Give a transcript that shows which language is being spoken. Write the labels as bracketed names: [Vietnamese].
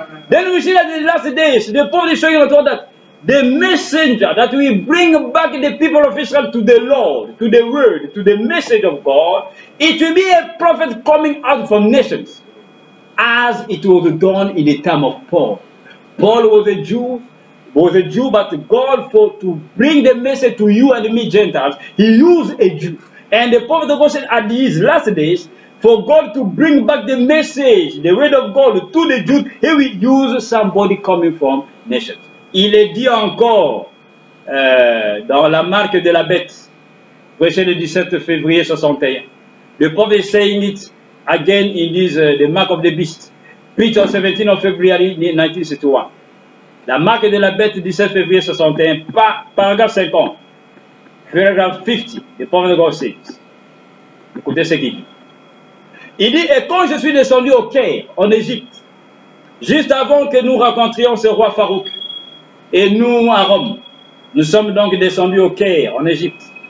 [English] Then we see that in the last days, the prophet is showing us that the messenger that will bring back the people of Israel to the Lord, to the word, to the message of God, it will be a prophet coming out from nations, as it was done in the time of Paul. Paul was a Jew. was a Jew, but God, to bring the message to you and me Gentiles, He used a Jew. And the prophet of God said, at these last days, for God to bring back the message, the word of God to the Jews, He will use somebody coming from nations. [French] Il est dit encore dans la marque de la bête, prêché le 17 février 61. [English] The prophet is saying it again in this, the mark of the beast, preached on 17 of February 1961. [French] La marque de la bête, 17 février 61, paragraphe 50, paragraphe 50, [English] the prophet of God says. [French] Écoutez ce qu'il dit. Il dit, et quand je suis descendu au Caire, en Égypte, juste avant que nous rencontrions ce roi Farouk, et nous à Rome, nous sommes donc descendus au Caire, en Égypte.